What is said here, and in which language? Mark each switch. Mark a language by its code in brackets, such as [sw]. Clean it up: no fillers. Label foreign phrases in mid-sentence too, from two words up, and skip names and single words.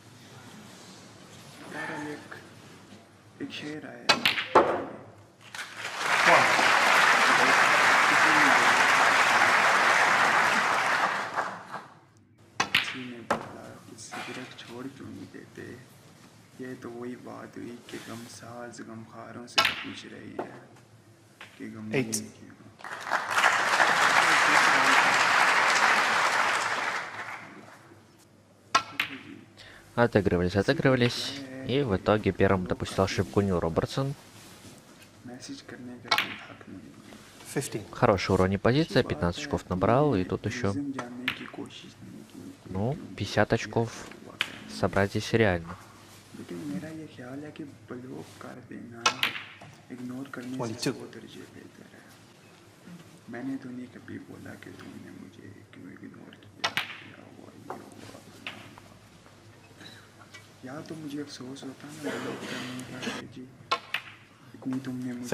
[hi] बहरहाल एक शेर आया किसी ने बोला कि सिगरेट छोड़ क्यों नहीं देते। ये तो वही बात हुई कि गमसाज गमखारों से पूछ रहे हैं कि गमगीन क्यों। [ru] Отыгрывались. И в итоге первым допустил ошибку Нил Робертсон. [hi] मैसेज करने का कोई हक नहीं है। [ru] 15. Хорошая у Ронни позиция, 15 очков набрал. И тут еще, [hi] रीज़न जानने की कोशिश नहीं की कि [ru] ну, [hi] क्यों [ru] 50 [hi] किया, [ru] очков [hi] क्या हुआ, क्या नहीं। [ru] собрать здесь реально. [hi] लेकिन मेरा ये ख्याल है कि ब्लॉक कर देना इग्नोर करने से [ru] 22. [hi] 100 दर्जे बेहतर है। मैंने तो नहीं कभी बोला कि तुमने मुझे क्यों इग्नोर किया, क्या हुआ ये हुआ फलां हुआ। या तो मुझे अफसोस होता ना ब्लॉक करने का कि जी इतनी तुमने मुझे